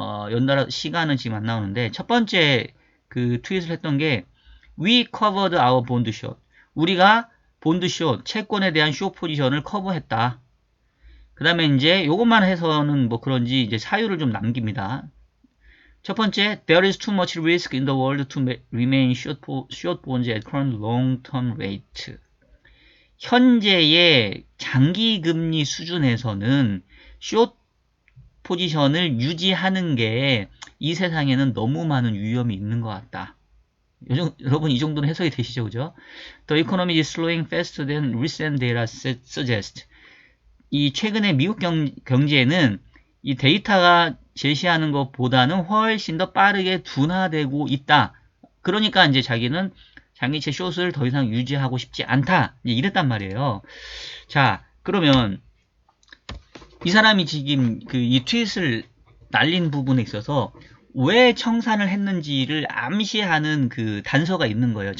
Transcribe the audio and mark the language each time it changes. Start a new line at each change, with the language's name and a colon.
Korean: 연달아 시간은 지금 안 나오는데 첫 번째 그 트윗을 했던 게
English: We covered our bond short.
Korean: 우리가 본드 숏, 채권에 대한 숏 포지션을 커버했다. 그 다음에 이제 요것만 해서는 뭐 그런지 이제 사유를 좀 남깁니다. 첫 번째,
English: There is too much risk in the world to remain short bonds at current long-term rate.
Korean: 현재의 장기금리 수준에서는 숏 포지션을 유지하는 게 이 세상에는 너무 많은 위험이 있는 것 같다. 여러분 이 정도는 해석이 되시죠, 그죠?
English: The economy is slowing faster than recent data suggest.
Korean: 이 최근의 미국 경제는 이 데이터가 제시하는 것보다는 훨씬 더 빠르게 둔화되고 있다. 그러니까 이제 자기는 장기채 숏을 더 이상 유지하고 싶지 않다. 이랬단 말이에요. 자, 그러면 이 사람이 지금 그 이 트윗을 날린 부분에 있어서 왜 청산을 했는지를 암시하는 그 단서가 있는 거예요.